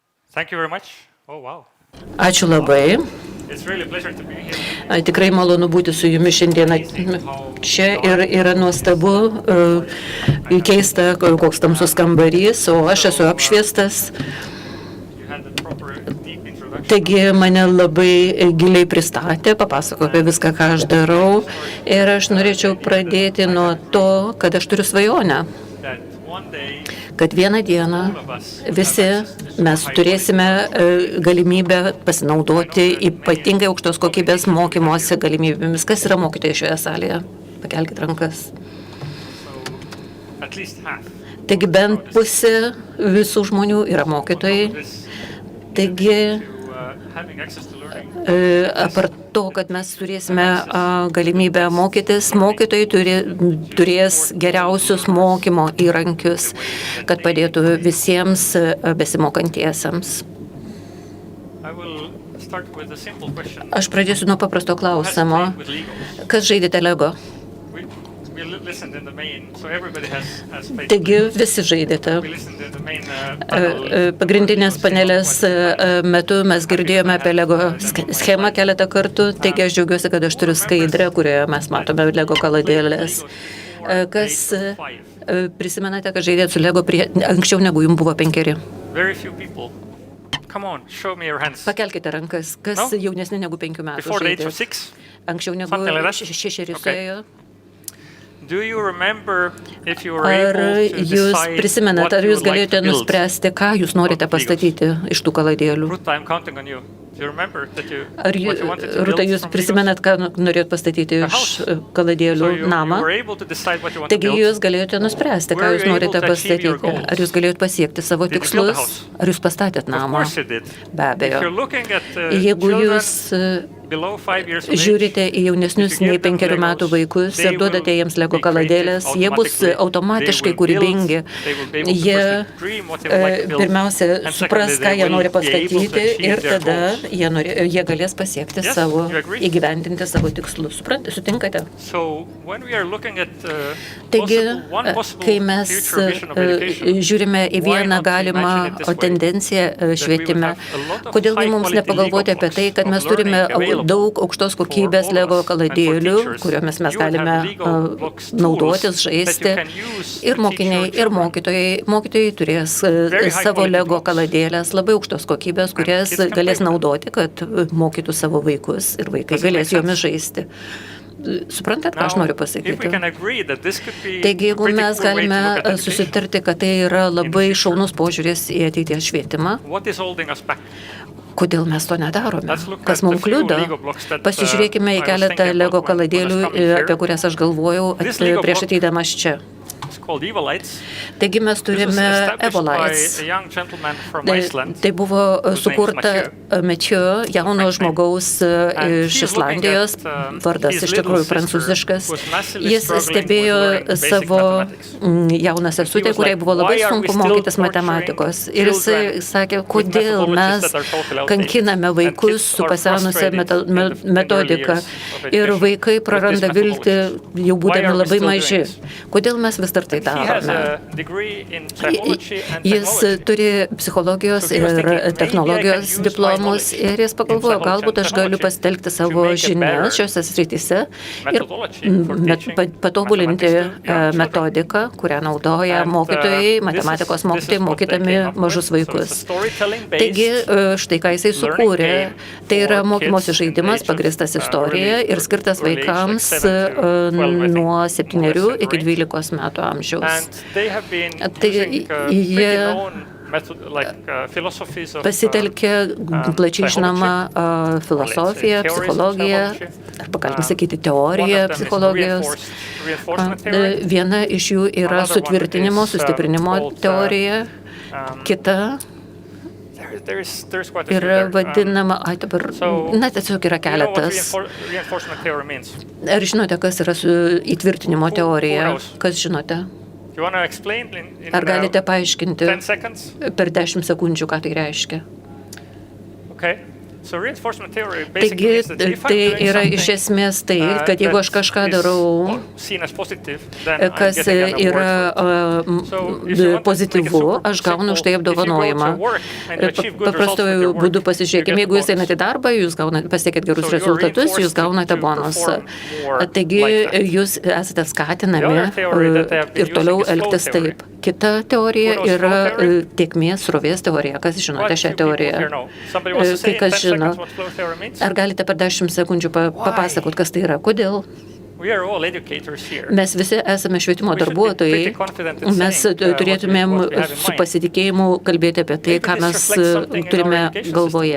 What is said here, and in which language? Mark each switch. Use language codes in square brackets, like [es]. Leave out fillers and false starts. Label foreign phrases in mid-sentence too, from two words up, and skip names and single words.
[en] Thank you very much. Oh, wow. [lt] Ačiū labai. [en] It's really a pleasure to be here. [lt] Tikrai malonu būti su jumis šiandieną čia ir yra nuostabu, keista, koks tamsus kambarys, o aš esu apšviestas. [en] You had the proper deep introduction. [lt] Taigi mane labai giliai pristatė, papasakojo apie viską, ką aš darau. Ir aš norėčiau pradėti nuo to, kad aš turiu svajonę, [en] That one day [lt] kad vieną dieną visi mes turėsime galimybę pasinaudoti ypatingai aukštos kokybės mokymosi galimybėmis. Kas yra mokytojai šioje salėje? Pakelkite rankas. [en] at least half. [lt] Taigi bent pusė visų žmonių yra mokytojai. [en] This [lt] Taigi, [en] to having access to learning. [lt] apart to, kad mes turėsime galimybę mokytis, mokytojai turės geriausius mokymo įrankius, kad padėtų visiems besimokantiesiems. [en] I will start with a simple question. [lt] Aš pradėsiu nuo paprasto [en] Who has [lt] klausimo. [en] played with Legos? [lt] Kas žaidėte Lego? [en] We listened in the main, so everybody has played. [lt] Taigi visi žaidėte. [en] We listened in the main panel. [lt] Pagrindinės panelės metu mes girdėjome apie Lego schemą keletą kartų, taigi aš džiaugiuosi, kad aš turiu skaidrę, kurioje mes matome Lego kaladėlės. Kas prisimenate, kad žaidėte su Lego anksčiau negu jums buvo 5? [en] Very few people. Come on, show me your hands. [lt] Pakelkite rankas, kas [en] No? [lt] jaunesni negu 5 metų [en] Before the age of [lt] žaidė. 6. Anksčiau negu [en] Something like that? 6 Okay. [lt] suėjo. [en] Do you remember if you were [lt] Ar [en] able to [lt] jūs [en] decide [lt] prisimenate, [en] what [lt] ar [en] you [lt] jūs [en] would like [lt] galėjote [en] to build? [lt] nuspręsti, ką jūs norite pastatyti iš tų kaladėlių? [en] Ruta, I'm counting on you. Do you remember that you [lt] Ar [en] what you wanted to [lt] Rūta, [en] build [lt] jūs [en] from Legos? [lt] prisimenat, ką norėjot pastatyti [en] A [lt] iš [en] house. So [lt] kaladėlių [en] you [lt] namą? [en] were able to decide what you wanted to [lt] Taigi [en] build. [lt] jūs galėjote nuspręsti, ką [en] Were [lt] jūs [en] you [lt] norite [en] able to achieve your [lt] pastatyti. [en] goals? [lt] Ar jūs galėjot pasiekti savo [en] Did you build a [lt] tikslus? [en] house? [lt] Ar jūs pastatėt [en] Of [lt] namą? [en] course you did. [lt] Be abejo. [en] If you're looking at [lt] Jeigu [en] children [lt] jūs [en] below 5 years of age, [lt] žiūrite į jaunesnius [en] if you [lt] nei [en] give them [lt] 5 metų [en] Legos, [lt] vaikus [en] they [lt] ir duodate [en] will [lt] jiems Lego [en] be creative [lt] kaladėlės, jie bus [en] automatically. [lt] automatiškai [en] They will build, [lt] kūrybingi. [en] they will be able to [lt] Jie [en] firstly dream what they would like to build, [lt] pirmiausia [en] and [lt] supras, [en] secondly, [lt] ką [en] they [lt] jie [en] will [lt] nori [en] be able to [lt] pastatyti [en] achieve [lt] ir [en] their [lt] tada [en] goals. [lt] jie galės pasiekti [en] Yes, [lt] savo, [en] you agree? [lt] įgyvendinti savo tikslus. Sutinkate? [en] So when we are looking at [lt] Taigi, [en] one possible [lt] kai mes [en] future vision of education, [lt] žiūrime į [en] why [lt] vieną [en] not [lt] galimą [en] imagine it this way? [lt] tendenciją [en] That we [lt] švietime, [en] would have a lot of [lt] kodėl gi mums [en] high-quality [lt] nepagalvoti Lego apie tai, kad [en] blocks [lt] mes [en] of [lt] turime [en] learning available [lt] daug aukštos [en] for [lt] kokybės [en] all Lego of us and for [lt] kaladėlių, [en] teachers. [lt] kuriomis mes [en] You would have [lt] galime [en] Lego blocks tools [lt] naudotis, [en] that [lt] žaisti. [en] you can use [lt] Ir [en] to [lt] mokiniai, [en] teach your [lt] ir [en] children. [lt] mokytojai turės [en] Very high [lt] savo [en] quality Lego blocks. [lt] kaladėlės, labai aukštos kokybės, kurias [en] kids can [lt] galės [en] play with [lt] naudoti, kad mokytų savo vaikus ir vaikai [en] Does it make [lt] galės jomis [en] sense? [lt] žaisti. Suprantat, ką aš [en] Now, [lt] noriu [en] if we [lt] pasakyti? [en] can agree that this could be [lt] Taigi, [en] a [lt] jeigu [en] pretty [lt] mes [en] cool way to [lt] galime [en] look at education, [lt] susitarti, kad tai yra labai šaunus požiūris į ateities švietimą, [en] what is holding us back? [lt] kodėl mes to nedarome? [en] Let's look [lt] Kas [en] at [lt] mums [en] the few [lt] kliudo? [en] Lego blocks that, [lt] Pasižiūrėkime [en] I [lt] į [en] was [lt] keletą [en] thinking Lego about when I was [lt] kaladėlių, [en] coming here. [lt] apie kurias aš galvojau [en] This Lego [lt] prieš [en] block- [lt] ateidamas čia. [en] It's called Evolites. [lt] Taigi mes [en] This was [lt] turime [en] established Evolites. by a young gentleman from [lt] Tai, [en] Iceland. [lt] tai buvo [en] whose name is [lt] sukurta Mathieu, jauno [en] French name. [lt] žmogaus [en] And [lt] iš [en] he's looking [lt] Islandijos, [en] at, [lt] vardas [en] his [lt] iš [en] little [lt] tikrųjų [en] sister [lt] prancūziškas. [en] who was massively [lt] Jis [en] struggling with [lt] stebėjo [en] learning basic [lt] savo [en] mathematics. [lt] jauną sesutę, [en] was [lt] kuriai [en] like, [lt] buvo labai [en] "Why are we [lt] sunku [en] still [lt] mokytis [en] torturing [lt] matematikos. Ir jisai [en] children [lt] sakė, [en] with [lt] kodėl [en] methodologies [lt] mes [en] that are totally outdated? [lt] kankiname [en] And [lt] vaikus [en] kids [lt] su [en] are [lt] pasenusią [en] frustrated in the early [lt] metodiką. [en] years of [lt] Ir [en] education [lt] vaikai [en] with [lt] praranda [en] these [lt] viltį [en] methodologies. [lt] jau [en] Why [lt] būdami [en] are we [lt] labai [en] still doing [lt] maži. [en] this? [lt] Kodėl mes vis dar tai [en] He has [lt] darome? [en] a degree in psychology and [lt] Jis [en] technology. [lt] turi psichologijos [en] So he was [lt] ir [en] thinking, maybe I [lt] technologijos [en] can use [lt] diplomus [en] my [lt] ir jis pagalvojo, [en] knowledge in [lt] galbūt aš galiu [en] psychology [lt] pasitelkti [en] to [lt] savo [en] make a [lt] žinias [en] better [lt] šiose srityse ir [en] methodology for teaching [lt] patobulinti [en] mathematics to young children. [lt] metodiką, kurią naudoja [en] And, [lt] mokytojai, [en] this [lt] matematikos [en] is [lt] mokytojai, [en] what they [lt] mokydami [en] came up with. [lt] mažus [en] So it's a [lt] vaikus. [en] storytelling-based [lt] Taigi, štai ką jisai sukūrė, [en] game [lt] tai yra [en] for [lt] mokymosi [en] kids [lt] žaidimas [en] in the age [lt] pagristas [en] of, [lt] istorija [en] early- [lt] ir skirtas [en] early age, like [lt] vaikams [en] 7 to 12, I think, [lt] nuo [en] more or 7 less [lt] iki [en] range. [lt] 12 metų amžiaus. [en] And they have been [lt] Tai [en] using [lt] jie [en] pretty known philosophies of [lt] pasitelkė plačiai žinoma filosofiją, [en] theories of [lt] psichologiją, [en] psychology. [lt] arba galima sakyti teoriją psichologijos. [en] Reinforcement theory. [lt] Viena iš jų yra [en] Another one [lt] sutvirtinimo, [en] is, [lt] sustiprinimo [en] called, [lt] teorija, kita [en] There's quite a few [lt] yra [en] there. [lt] vadinama, dabar, [en] So, [lt] tiesiog yra [en] You know what [lt] keletas. [en] reinforcement theory means? [lt] Ar žinote, kas yra įtvirtinimo [en] Who [lt] teorija? [en] knows? [lt] Kas žinote? [en] You want to explain in [lt] Ar galite paaiškinti [en] 10 seconds? [lt] per 10 sekundžių, ką tai reiškia? [en] Okay. So reinforcement theory [lt] Taigi, [en] basically means that if I'm [lt] tai [en] doing [lt] yra iš [en] something, [lt] esmės tai, kad jeigu aš kažką darau, [en] seen as positive, then I'm [lt] kas [en] getting an award [lt] yra [en] for it. So if you want to make it [lt] pozityvu, [en] super [lt] aš gaunu už tai [en] simple, if you go [lt] apdovanojimą. [en] to work and you achieve good results with [lt] Paprastuoju [en] your work, [lt] būdu [en] you [lt] pasižiūrėkime, [en] get [lt] jeigu jūs [en] bonus. [lt] einate į darbą, jūs pasiekėt gerus [en] So you're [lt] rezultatus, jūs [en] reinforced [lt] gaunate [en] to [lt] bonusą. [en] perform more [lt] Taigi [en] like that. [lt] jūs esate skatinami [en] The other theory that they have been [lt] ir toliau [en] using is flow [lt] elgtis [en] theory. [lt] taip. Kita teorija [en] What was [lt] yra [en] flow theory? [lt] tėkmės srovės teorija. Kas žinote šią teoriją? Kai kas žino, ar galite per 10 sekundžių papasakot, kas tai yra? Kodėl? Mes visi esame švietimo darbuotojai. Mes turėtumėm su pasitikėjimu kalbėti apie tai, ką mes turime galvoje.